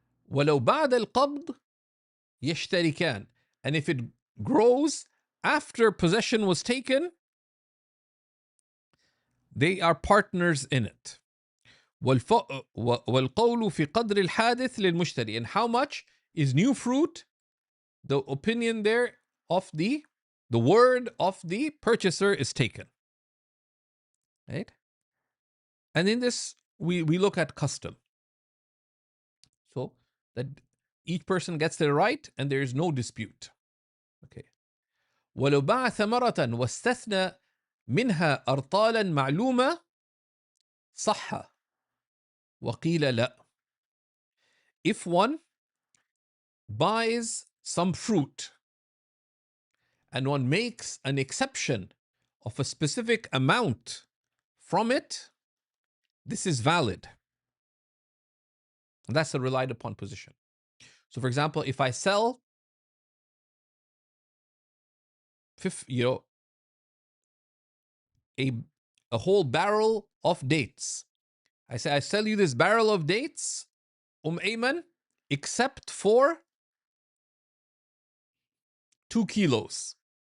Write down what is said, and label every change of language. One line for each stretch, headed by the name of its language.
Arabic: ولو بعد القبض يشتركان.
English: And if it grows after possession was taken, they are partners in it.
Arabic: والقول في قدر الحادث للمشتري.
English: And how much is new fruit? The opinion there of the word of the purchaser is taken. Right? And in this, we look at custom. So that each person gets their right and there is no dispute. Okay.
Arabic: ولو باع ثمرة واستثنى منها أرطالا معلومة صح وقيل لا.
English: If one buys some fruit and one makes an exception of a specific amount from it, this is valid. And that's a relied upon position. So, for example, if I sell, a whole barrel of dates, I say, I sell you this barrel of dates, Ayman, except for 2 kilos.